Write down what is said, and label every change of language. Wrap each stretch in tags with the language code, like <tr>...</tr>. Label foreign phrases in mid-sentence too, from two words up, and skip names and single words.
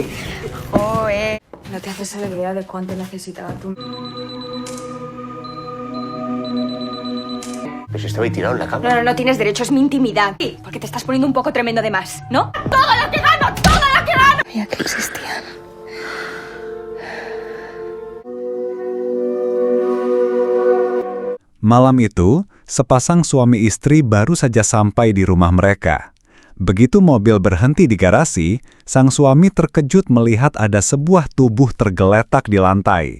<es>Oh, No te haces a la idea de cuánto necesitaba tú. Pero si estaba ahí tirado en la cama. No tienes derecho, es mi intimidad. Sí, porque te estás poniendo un poco tremendo de más, ¿no? ¡Todo lo que gano! ¡Todo lo que gano! Sabía que existían.</es> <id>Malam itu, sepasang suami istri baru saja sampai di rumah mereka. Begitu mobil berhenti di garasi, sang suami terkejut melihat ada sebuah tubuh tergeletak di lantai.</id>